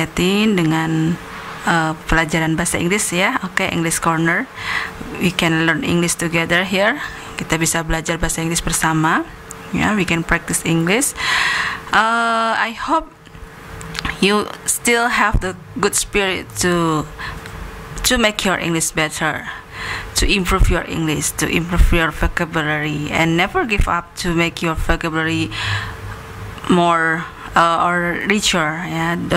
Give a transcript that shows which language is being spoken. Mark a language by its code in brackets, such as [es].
[id] Etin dengan pelajaran bahasa Inggris ya. [en] Oke, English Corner. We can learn English together here. [id] Kita bisa belajar bahasa Inggris bersama ya. [en] We can practice English. I hope you still have the good spirit to make your English better, to improve your English, to improve your vocabulary, and never give up to make your vocabulary more or richer ya.